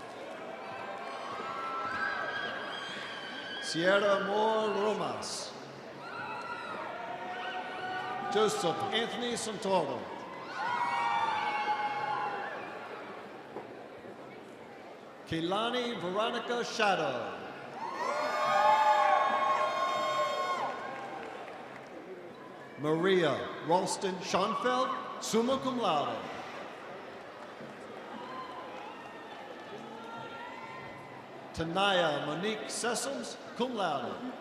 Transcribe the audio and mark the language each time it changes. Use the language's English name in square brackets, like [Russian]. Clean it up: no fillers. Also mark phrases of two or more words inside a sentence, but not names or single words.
[English] Sierra Moore Romas. Joseph Anthony Santoro. Keilani Veronica Shadow. Maria Ralston Schoenfeld, [Latin] summa cum laude. [English] Tanaya Monique Sessoms, [Latin] cum laude.